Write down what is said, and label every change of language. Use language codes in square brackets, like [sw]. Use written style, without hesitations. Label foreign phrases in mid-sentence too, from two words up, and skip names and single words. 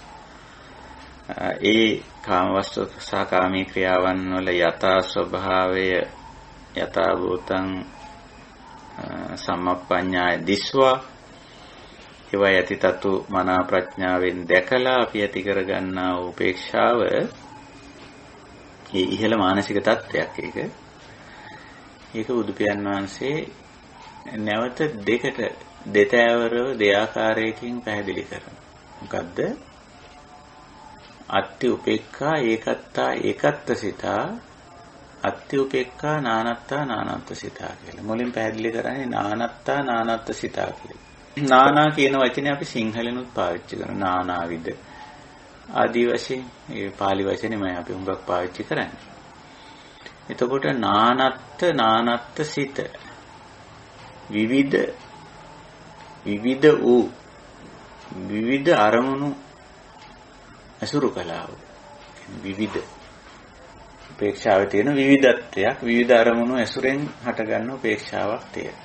[si] ඒ කාම වස්තු සහ කාමී ක්‍රියාවන් වල යථා ස්වභාවය [pi] යථා භූතං සම්මප්පඤ්ඤාය දිස්වා [si] ඒවා යතිතතු මනා ප්‍රඥාවෙන් දැකලා අපි ඇති කරගන්නා උපේක්ෂාව ඒ ඉහළ මානසික තත්ත්වයක් ඒක. ඒක බුදු පියාණන් වහන්සේ නැවත දෙකට දෙතෑවරව දෙආකාරයකින් පැහැදිලි කරනවා. මොකද්ද? [pi] අත්ති උපේක්ඛා ඒකත්තා ඒකත්තසිතා අත්ති උපේක්ඛා නානත්තා නානත්තසිතා කියලා. [si] මුලින් පැහැදිලි කරන්නේ [pi] නානත්තා නානත්තසිතා [si] කියලා. නානා කියන වචනේ අපි සිංහලෙනුත් පාවිච්චි කරනවා. නානාවිද ආදී වශයෙන් ඒ pāli වචනේමයි අපි හුඟක් පාවිච්චි කරන්නේ. එතකොට නානත්ත සිත විවිධ වූ විවිධ අරමුණු අසුරු කළා වූ විවිධ උපේක්ෂාවේ තියෙන විවිධත්වයක් විවිධ අරමුණු ඇසුරෙන් හටගන්න උපේක්ෂාවක් තියෙනවා.